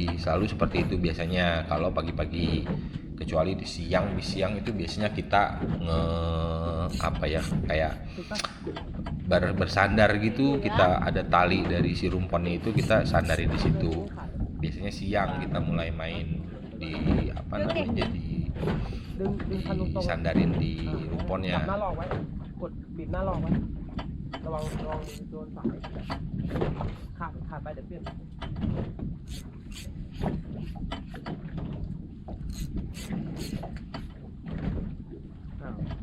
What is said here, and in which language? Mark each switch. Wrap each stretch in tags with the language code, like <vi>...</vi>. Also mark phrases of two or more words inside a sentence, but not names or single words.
<id>Selalu seperti itu biasanya kalau pagi-pagi. Kecuali di siang itu biasanya kita apa ya, kayak bersandar gitu. Kita ada tali dari si rumponnya itu, kita sandarin di situ. Biasanya siang kita mulai main di apa namanya,</id> <th>ดึงคันตรงๆ</th> <id>disandarin di</id> <th>จับ</th> <id>rumponnya.</id> <th>หน้าลอกไว้ กดบีบหน้าลอกไว้ ระวังโดนสายขาดไปเดี๋ยวเปลี่ยน อ้าว</th>